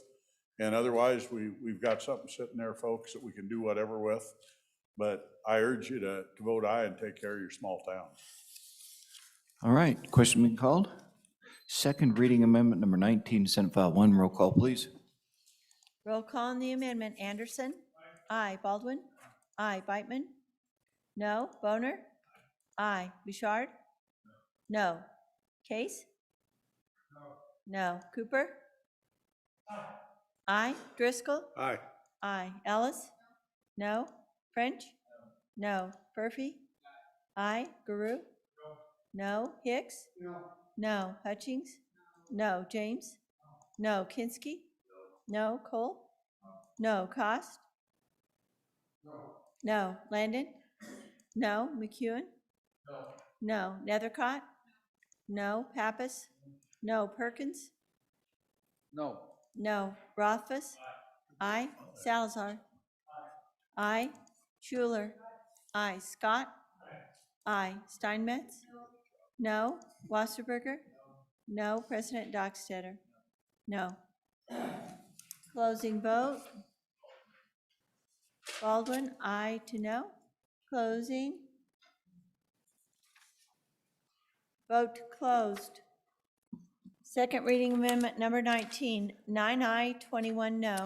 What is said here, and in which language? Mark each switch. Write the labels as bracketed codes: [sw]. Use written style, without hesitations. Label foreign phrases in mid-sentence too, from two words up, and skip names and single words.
[en] And otherwise, we've got something sitting there, folks, that we can do whatever with. But I urge you to vote aye and take care of your small towns. All right, question being called. Second reading amendment number 19, Senate File 1. Roll call, please. Roll call on the amendment. Anderson? Aye. Baldwin? Aye. Beitman? No. Boner? Aye. Bouchard? No. Case? No. Cooper? Aye. Driscoll? Aye. Aye. Ellis? No. French? No. Murphy? Aye. Guru? No. Hicks? No. Hutchings? No. James? No. Kinski? No. Cole? No. Cost? No. Landon? No. McEwen? No. Nethercott? No. Pappas? No. Perkins? No. No. Rothfuss? Aye. Salazar? Aye. Schuler? Aye. Scott? Aye. Steinmetz? No. Wasserberger? No. President Dockstetter? No. Closing vote. Baldwin, aye to no. Closing. Vote closed. Second reading amendment number 19, 9 aye, 21 no.